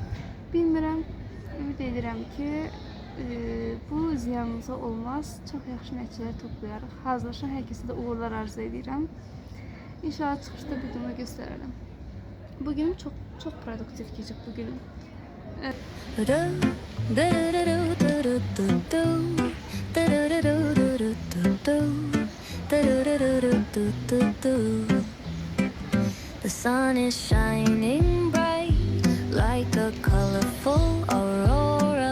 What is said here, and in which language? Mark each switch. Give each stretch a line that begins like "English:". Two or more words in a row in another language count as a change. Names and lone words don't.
Azerbaijani: Bilmirəm, ümid edirəm ki, bu ziyanınıza olmaz, çox yaxşı nəticələr toplayarıq. Hazırlaşan hər kəsə də uğurlar arzu edirəm. İnşallah çıxışda bir bunu göstərərəm. Bugünüm çox produktiv keçib bugünüm.
English: The sun is shining bright like a colorful aurora.